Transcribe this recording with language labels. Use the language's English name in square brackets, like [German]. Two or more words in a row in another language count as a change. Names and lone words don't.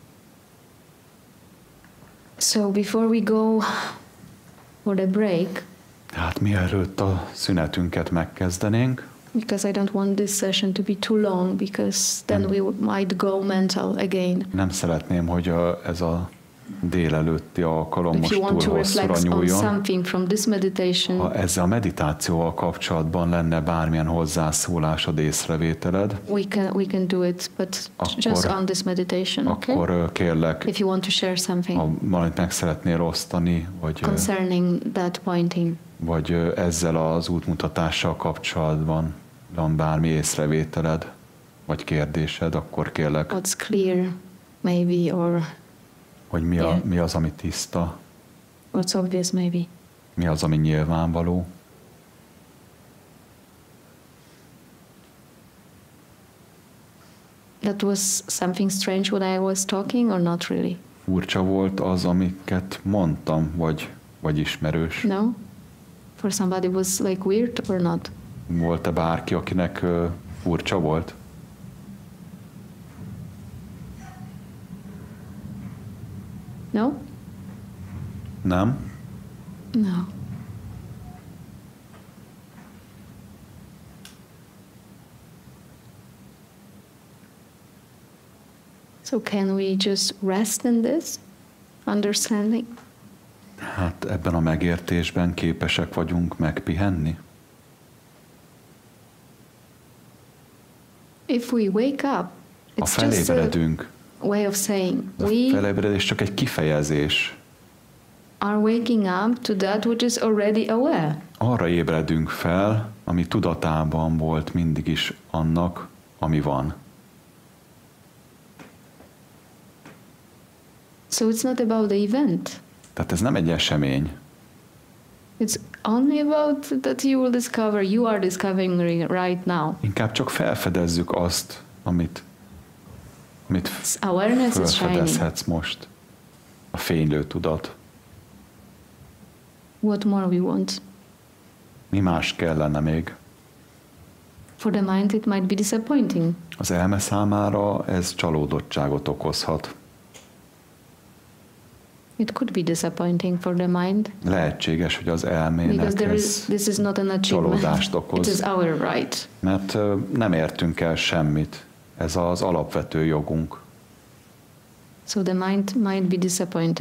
[English] So before we go for the break, [Hungarian] hát mielőtt a szünetünket megkezdenénk, [English] because I don't want this session to be too long, because then we might go mental again. [Hungarian] Nem szeretném, hogy ez a délelőtti alkalom [English] If [Hungarian] most [English] you want [Hungarian] túl [English] to [Hungarian] hosszúra [English] reflect on [Hungarian] nyúljon. [English] something from this meditation, [Hungarian] Ha ezzel a meditációval kapcsolatban lenne bármilyen hozzászólásod, észrevételed, [English] we can do it, but just on this meditation, okay? [Hungarian] Akkor kérlek, [English] if you want to share something, [Hungarian] ha valamit meg szeretnél osztani, vagy [English] concerning that pointing, [Hungarian] vagy ezzel az útmutatással kapcsolatban van bármi észrevételed, vagy kérdésed, akkor kérlek. [English] What's clear, maybe, or [Hungarian] hogy mi az, ami tiszta. [English] What's obvious, maybe. [Hungarian] Mi az, ami nyilvánvaló. [English] That was something strange what I was talking, or not really? [Hungarian] Furcsa volt az, amiket mondtam, vagy ismerős. [English] No? For somebody was like weird or not? [Hungarian] Volt-e bárki, akinek furcsa volt? [English] No? [Hungarian] Nem? [English] No. So can we just rest in this understanding? [Hungarian] Hát ebben a megértésben képesek vagyunk megpihenni? [English] If we wake up, [Hungarian] ha [English] it's [Hungarian] felébredünk, [English] just a way of saying [Hungarian] a felébredés csak egy kifejezés. [English] Are waking up to that which is already aware. [Hungarian] Arra ébredünk fel, ami tudatában volt mindig is annak, ami van. [English] So it's not about the event. [Hungarian] Tehát ez nem egy esemény. [English] It's only about that you will discover, you are discovering right now. [Hungarian] Inkább csak felfedezzük azt, amit felfedezhetsz most. A fénylő tudat. [English] What more we want? [Hungarian] Mi más kellene még? [English] For the mind it might be disappointing. [Hungarian] Az elme számára ez csalódottságot okozhat. [English] It could be disappointing for the mind. [Hungarian] Lehetséges, hogy az elmének [English] this is not an [Hungarian] csalódást okoz. [English] It is our right. [Hungarian] Mert nem értünk el semmit. Ez az alapvető jogunk. [English] So the mind might be disappointed.